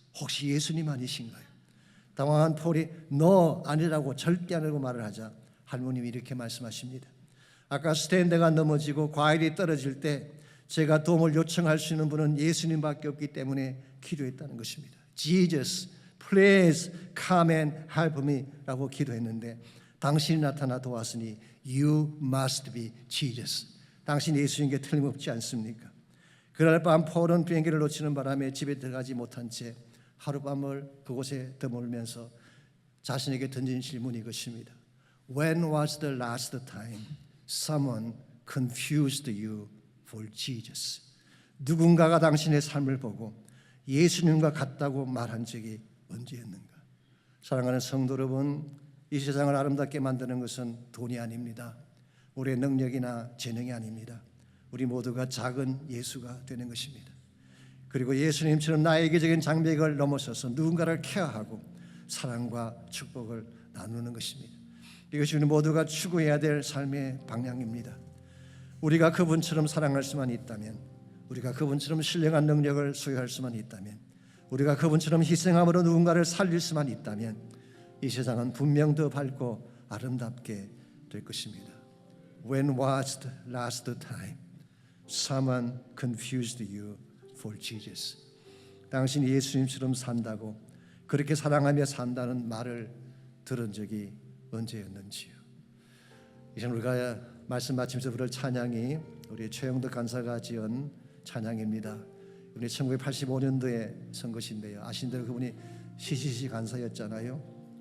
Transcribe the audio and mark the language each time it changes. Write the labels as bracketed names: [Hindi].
[Korean] 혹시 예수님 아니신가요? 당황한 폴이 No, 아니라고 절대 아니라고 말을 하자 할머님이 이렇게 말씀하십니다. 아까 스탠드가 넘어지고 과일이 떨어질 때 제가 도움을 요청할 수 있는 분은 예수님밖에 없기 때문에 기도했다는 것입니다. [English] Jesus, please come and help me [Korean] 라고 기도했는데 당신이 나타나 도왔으니 [English] You must be Jesus. [Korean] 당신 예수인 게 틀림없지 않습니까? 그날 밤 폴은 비행기를 놓치는 바람에 집에 들어가지 못한 채 하룻밤을 그곳에 머물면서 자신에게 던진 질문이 이것입니다. [English] When was the last time someone confused you for Jesus? [Korean] 누군가가 당신의 삶을 보고 예수님과 같다고 말한 적이 언제였는가? 사랑하는 성도 여러분, 이 세상을 아름답게 만드는 것은 돈이 아닙니다. 우리의 능력이나 재능이 아닙니다. 우리 모두가 작은 예수가 되는 것입니다. 그리고 예수님처럼 나의 이기적인 장벽을 넘어서서 누군가를 케어하고 사랑과 축복을 나누는 것입니다. 이것이 우리 모두가 추구해야 될 삶의 방향입니다. 우리가 그분처럼 사랑할 수만 있다면, 우리가 그분처럼 신령한 능력을 소유할 수만 있다면, 우리가 그분처럼 희생함으로 누군가를 살릴 수만 있다면 이 세상은 분명 더 밝고 아름답게 될 것입니다. [English] When was the last time someone confused you for Jesus? [Korean] 당신이 예수님처럼 산다고, 그렇게 사랑하며 산다는 말을 들은 적이 언제였는지요? 이제 우리가 말씀 마치면서 부를 찬양이 우리 최영덕 간사가 지은 찬양입니다. 우리 1985년도에 선 것인데요. 아신 대로 그분이 CCC 간사였잖아요.